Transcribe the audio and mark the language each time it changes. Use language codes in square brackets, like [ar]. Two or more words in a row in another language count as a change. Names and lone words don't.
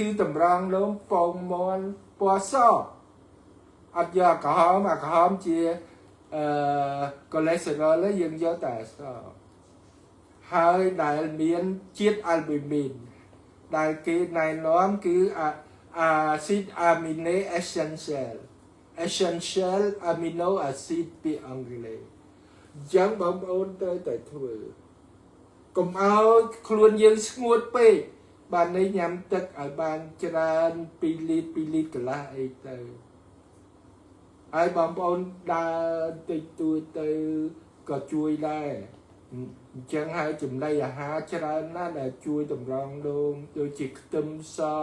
[km] តម្រងនោមពងមាន់ពណ៌សអត់យកក្រហមជាកូលេស្តេរ៉ុលយើងយកតែសហើយ ដែលមានជាតិអាល់ប៊ីមីនដែលគេណែនាំគឺអាស៊ីតអាមីណេ [en] essential amino [km] acid ពីអង់គ្លេសចឹងបងប្អូនត្រូវតែធ្វើកុំឲ្យខ្លួនយើងស្ងួតពេកបាននេះញ៉ាំទឹកឲ្យបានច្រើន2លីត្រកន្លះអីទៅហើយបងប្អូនដើរតិចតួចទៅក៏ជួយដែរអញ្ចឹងហើយចំណីអាហារច្រើនណាស់ដែលជួយតម្រង់នោមដូចជាខ្ទឹមស